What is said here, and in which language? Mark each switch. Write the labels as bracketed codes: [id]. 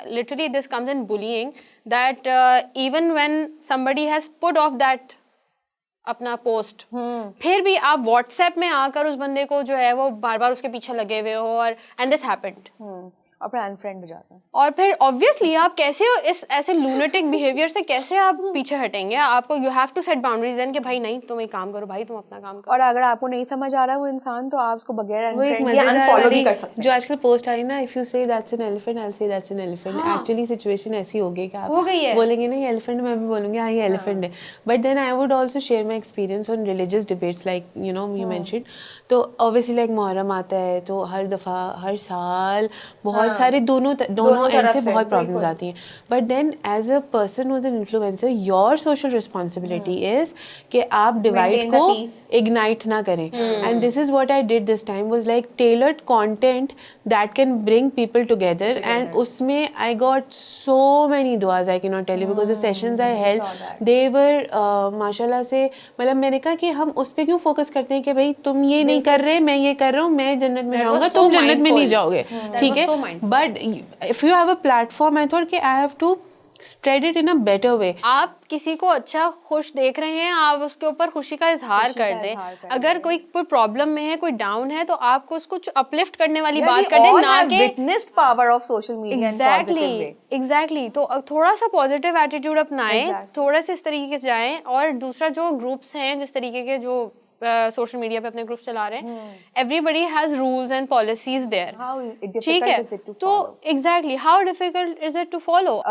[en] literally this comes in blaming that even when somebody has put off that [ur] اپنا post, پھر بھی آپ what's app میں آ کر اس بندے کو جو ہے وہ بار بار اس کے پیچھے لگے ہوئے ہو, اور اینڈ دس ہیپنڈ, اور پھر انفرینڈ ہو جاتا ہے. اور پھر آبویسلی آپ کیسے اس ایسے لونیٹک بیہیویئر سے کیسے آپ پیچھے ہٹیں گے. آپ کو [en] you have to set boundaries then [ur] کہ بھائی نہیں تم ایک کام کرو, بھائی تم اپنا کام کرو. اور اگر آپ کو نہیں سمجھ آ رہا وہ انسان تو آپ اس کو بغیر وہ ایک unfriend یا unfollow بھی کر سکتے ہیں. جو آج کل پوسٹ آئی نا, [en] if you say that's an elephant, I'll say that's an elephant. [ur] Actually situation ایسی ہو گئی کہ آپ بولیں گے نہیں elephant, میں بھی بولوں گی ہاں یہ elephant ہے. [en] But then I would also share my experience on religious debates like you know you mentioned. [ur] تو obviously like محرم آتا ہے تو ہر دفعہ ہر سال بہت سارے دونوں اینڈ سے بہت پرابلمس آتی ہیں. [en] but then as a person who's an influencer, your social responsibility is [ur] کہ آپ ڈیوائڈ کو اگنائٹ نہ کریں. [en] And this is what I did this time, was like tailored content that can bring people together. And اس میں I got so many دعاز, I can not tell you because the sessions I held they were ماشاء اللہ سے. [ur] مطلب میں نے کہا کہ ہم اس پہ کیوں فوکس کرتے ہیں کہ بھائی تم یہ نہیں کر رہے, میں یہ کر رہا ہوں, میں جنت میں جاؤں گا, تم جنت میں نہیں جاؤ گے, ٹھیک ہے. [en] But if you have a platform, I thought کہ I have to spread it in a better way. [ur] آپ کسی کو اچھا خوش دیکھ رہے ہیں, آپ اس کے اوپر خوشی کا اظہار کر دیں. اگر کوئی پرابلم میں ہے, کوئی ڈاؤن ہے, تو آپ کو اس کو اپلفٹ کرنے والی بات کر دیں, نہ کہ [en] witnessed power of social media in positive way. Exactly. [ur] تو تھوڑا سا پازیٹیو ایٹیٹیوڈ اپنائیں, تھوڑا سا اس طریقے سے جائیں. اور دوسرا جو گروپس ہیں جس طریقے کے جو سوشل میڈیا پہ اپنے گروپ چلا رہے ہیں, [en] everybody has rules and policies there, [ur] ٹھیک ہے. [en] تو exactly how difficult is it to follow.